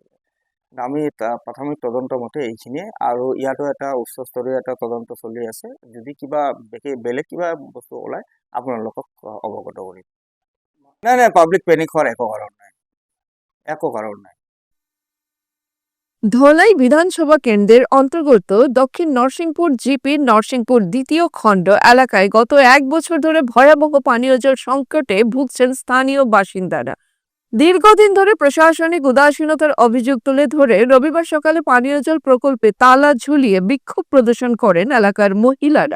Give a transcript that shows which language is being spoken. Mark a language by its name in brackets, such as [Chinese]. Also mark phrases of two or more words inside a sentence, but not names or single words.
[Assamese] আমি প্ৰাথমিক তদন্ত মতে এইখিনিয়ে, আৰু ইয়াতো এটা উচ্চস্তৰীয় এটা তদন্ত চলি আছে। যদি কিবা বেলেগ কিবা বস্তু ওলায় আপোনালোকক অৱগত কৰিম। নাই, [English] public panic [Assamese] হোৱাৰ একো কাৰণ নাই। [Bangla] ধলাই বিধানসভা কেন্দ্রের অন্তর্গত দক্ষিণ নরসিংপুর জিপির নরসিংপুর দ্বিতীয় খণ্ড এলাকায় গত 1 বছর ধরে ভয়াবহ পানীয় জল সংকটে ভুগছেন স্থানীয় বাসিন্দারা। দীর্ঘদিন ধরে প্রশাসনিক উদাসীনতার অভিযোগ তুলে ধরে রবিবার সকালে পানীয় জল প্রকল্পে তালা ঝুলিয়ে বিক্ষোভ প্রদর্শন করেন এলাকার মহিলারা।